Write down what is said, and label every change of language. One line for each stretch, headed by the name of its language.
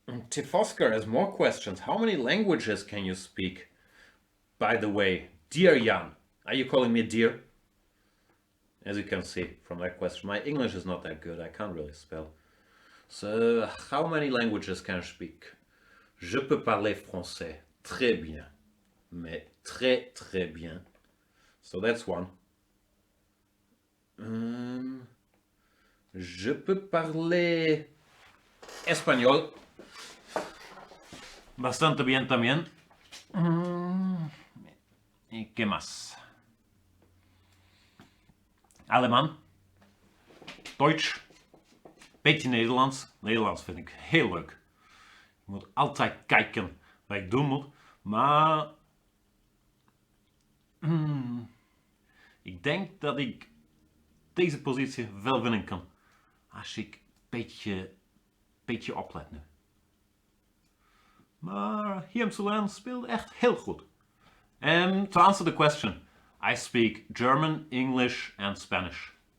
English: Tifosker has more questions. How many languages can you speak? By the way, dear Jan, are you calling me dear? As you can see from that question, my English is not that good. I can't really spell. So, how many languages can I speak?
French: Je peux parler français très bien, mais très très bien.
English: So that's one.
French: Je peux parler
Spanish: español bastante bien también. ¿Y qué más? Alemán,
Dutch: Duits, beetje Nederlands. Nederlands vind ik heel leuk. Je moet altijd kijken wat ik doen moet. Maar ik denk dat ik deze positie wel winnen kan. Als ik een beetje oplet nu. Maar Hiam Sulan speelt echt heel goed.
English: And to answer the question, I speak German, English and Spanish.